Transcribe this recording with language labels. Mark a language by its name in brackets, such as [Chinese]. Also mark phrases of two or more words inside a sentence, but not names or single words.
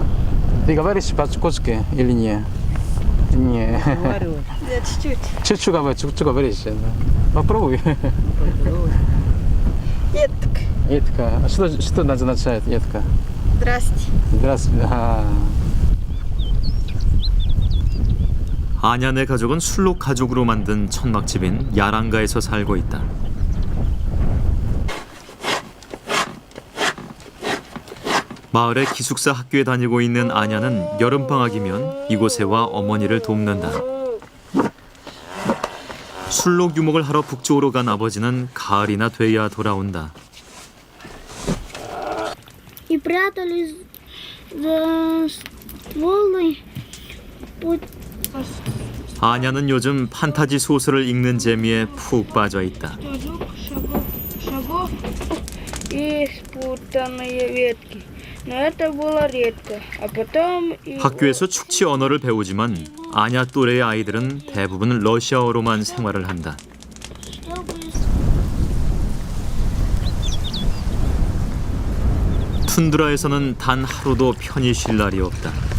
[Russian] Ты говоришь по-чукотски или нет? Не. Говорю. Я чуть-чуть. Чуть-чуть говоришь. Попробуй. Етка. Етка. А что означает етка? Здрасте. Здравствуйте. [Korean] 아냐네 가족은 술록 가족으로 만든 천막집인 야랑가에서 살고 있다. 마을의 기숙사 학교에 다니고 있는 아냐는 여름방학이면 이곳에 와 어머니를 돕는다. 술록 유목을 하러 북쪽으로 간 아버지는 가을이나 돼야 돌아온다. [Russian] И прятались за стволы. [Korean] 아냐는 요즘 판타지 소설을 읽는 재미에 푹 빠져 있다. [Russian] Шагов и спутанные ветки. Но это было редко. А потом [Korean] 학교에서 축치 언어를 배우지만 아냐 또래의 아이들은 대부분 러시아어로만 생활을 한다. 툰드라에서는 단 하루도 편히 쉴 날이 없다.